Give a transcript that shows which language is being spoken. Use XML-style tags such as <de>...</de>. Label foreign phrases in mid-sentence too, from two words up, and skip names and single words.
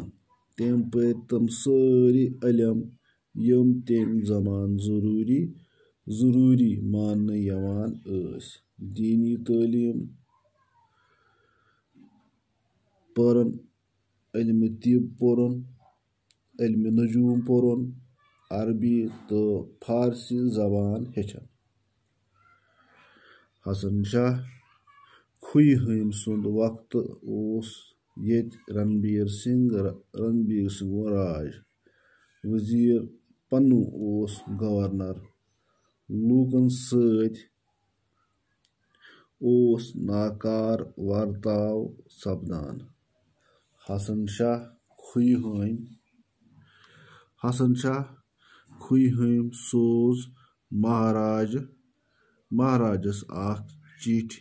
<ks>तम पर तम सारी इलम यम तम जमान जरूरी मान यवान अस। दीनी तालीम परन, इल्म तिब पोरन, इल्म नजूम पोरन, अरबी तो फारसी जबान हेचन। हसन शाह खुई हम सुंद वक्त ओस येत रणबीर सिंह राज। वजीर पन्नू ओस गवर्नर। लूकन सत ओस नाकार वर्ताव सपदान। हसन शाह खुई हम सोज महाराजस अख चिठी।</ks>